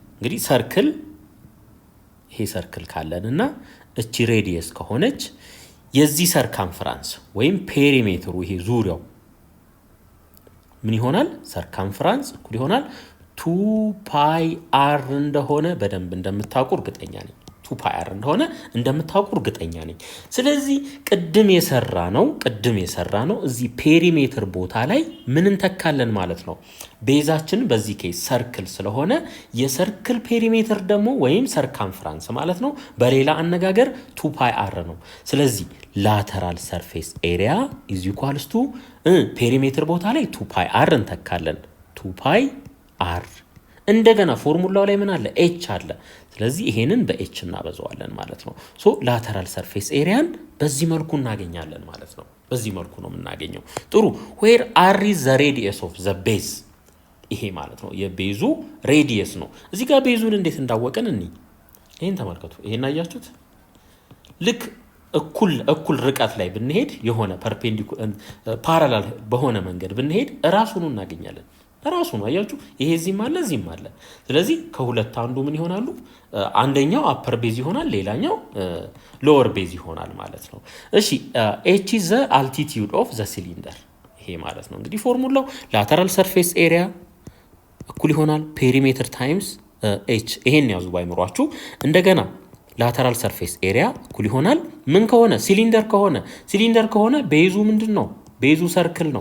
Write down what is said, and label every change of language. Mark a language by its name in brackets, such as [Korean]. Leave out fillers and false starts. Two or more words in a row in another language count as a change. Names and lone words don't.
[Amharic] ይሄ ሰርክል ካለንና እቺ ሬዲየስ ከሆነች የዚህ ሰርከምፈረንስ ወይም ፔሪሜትሩ ይሄ ዙሪያው ምን ይሆናል ሰርከምፈረንስ እኩል ይሆናል [English] 2 pi r [Amharic] እንደሆነ በደንብ እንደምታውቁ እርግጠኛ ነኝ [English] 2 pi r [Amharic] እንደሆነ እንደምታውቁ እርግጠኛ ነኝ ስለዚህ ቅድም የሰራ ነው እዚህ ፔሪሜትር ቦታ ላይ ምን እንተካለን ማለት ነው ቤዛችን በዚህ ኬስ ሰርክል ስለሆነ የሰርክል ፔሪሜትር ደግሞ ወይም ሰርከምፈረንስ ማለት ነው በሌላ አነጋገር 2 [English] pi r [Amharic] ነው ስለዚህ [English] lateral surface area is equals to [Amharic] ፔሪሜትር ቦታ ላይ [English] 2 pi r [Amharic] እንተካለን 2 ፓይ አር እንደገና ፎርሙላው ላይ ምን አለ h አለ ስለዚህ ይሄንን በh እናበዛዋለን ማለት ነው ሶ [English] lateral surface area [Amharic] ን በዚህ መልኩ እናገኛለን ማለት ነው በዚህ መልኩ ነው የምናገኘው ጥሩ [English] where r is the radius of the base [Amharic] ይሄ ማለት ነው የቤዙ ሬዲየስ ነው እዚህ ጋር ቤዙን እንዴት እንዳወቀን ይሄን ተመልከቱ ይሄን አያችሁት ልክ እኩል ርቀት ላይ ብንሄድ የሆነ ፓራላል በሆነ መንገድ ብንሄድ ራሱን እናገኛለን ራሱ ነው አያችሁ ይሄ እዚህም አለ ስለዚህ ከሁለት አንዱ ምን ይሆናሉ አንደኛው [English] upper base [Amharic] ይሆናል ሌላኛው [English] lower base [Amharic] ይሆናል ማለት ነው እሺ [English] h is the altitude of the cylinder [Amharic] ይሄ ማለት ነው እንግዲህ ፎርሙላው [English] lateral surface area [Amharic] እኩል ይሆናል [English] perimeter times h [Amharic] ይሄን ያዙ ባይመሯችሁ እንደገና [English] lateral surface area [Amharic] እኩል ይሆናል ምን ከሆነ ሲሊንደር ከሆነ ቤዙ ምንድነው ቤዙ ሰርክል ነው